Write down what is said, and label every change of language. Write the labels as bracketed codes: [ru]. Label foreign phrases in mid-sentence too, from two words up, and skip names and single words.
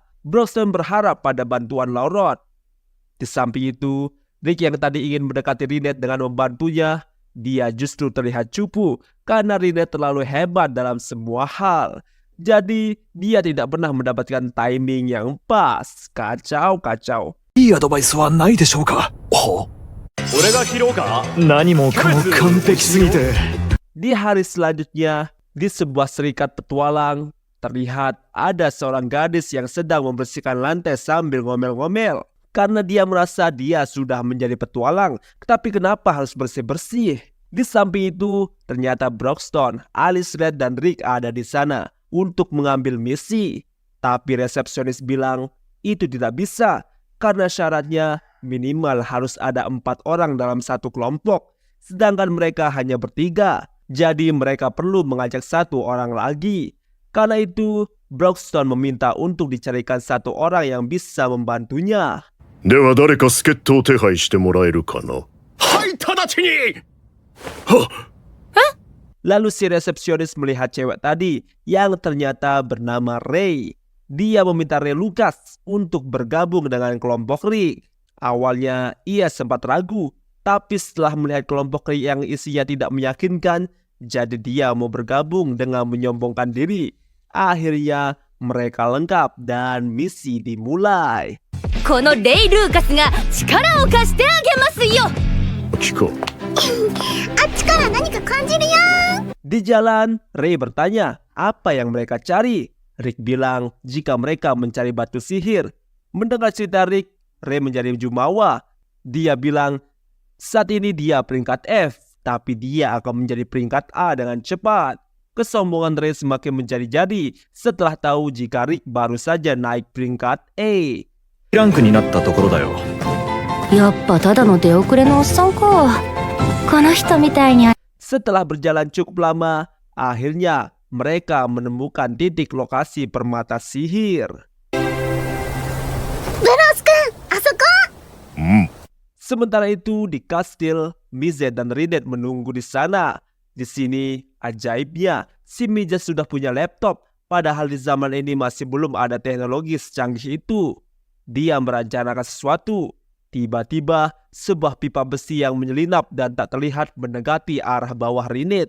[id] Broxton berharap pada bantuan Laurot. Di samping itu, Rick yang tadi ingin mendekati Rinette dengan membantunya, dia justru terlihat cupu karena Rinette terlalu hebat dalam semua hal. Jadi dia tidak pernah mendapatkan timing yang pas. Kacau. [ja] いいアドバイスはないでしょうか。俺が拾うか？何もかも完璧すぎて。 [id] Di hari selanjutnya, di sebuah serikat petualang, terlihat ada seorang gadis yang sedang membersihkan lantai sambil ngomel-ngomel. Karena dia merasa dia sudah menjadi petualang, tapi kenapa harus bersih-bersih? Di samping itu, ternyata Broxton, Alice Red, dan Rick ada di sana untuk mengambil misi. Tapi resepsionis bilang itu tidak bisa karena syaratnya minimal harus ada 4 orang dalam satu kelompok. sedangkan mereka hanya bertiga. Jadi mereka perlu mengajak satu orang lagi. Karena itu, Broxton meminta untuk dicarikan satu orang yang bisa membantunya. [ja] では誰か助っ人を手配してもらえるかな。はい直ちに。 [id] Lalu si resepsionis melihat cewek tadi yang ternyata bernama Ray. Dia meminta Ray Lucas untuk bergabung dengan kelompok Rick. Awalnya ia sempat ragu, tapi setelah melihat kelompok Rick yang isinya tidak meyakinkan, jadi dia mau bergabung dengan menyombongkan diri. Akhirnya mereka lengkap dan misi dimulai. [ja] このレイ・ルーカスが力を貸してあげますよ。聞こう。あっちから何か感じるよ。 [id] Di jalan, Ray bertanya apa yang mereka cari. Rick bilang jika mereka mencari batu sihir. Mendengar cerita Rick, Ray menjadi jumawa. Dia bilang saat ini dia peringkat F, tapi dia akan menjadi peringkat A dengan cepat. Kesombongan Ray semakin menjadi-jadi setelah tahu jika Rick baru saja naik peringkat A. [ja] ランクになったところだよ。やっぱただの出遅れのおっさんか。この人みたいに。 [id] Setelah berjalan cukup lama, akhirnya mereka menemukan titik lokasi permata sihir. [ja] ブロス君、あそこ。 [id] Sementara itu di kastil, Mizet dan Rinette menunggu di sana. Di sini, ajaibnya, si Mizet sudah punya laptop, padahal di zaman ini masih belum ada teknologi secanggih itu. Dia merencanakan sesuatu. Tiba-tiba, sebuah pipa besi yang menyelinap dan tak terlihat mendekati arah bawah Rinette.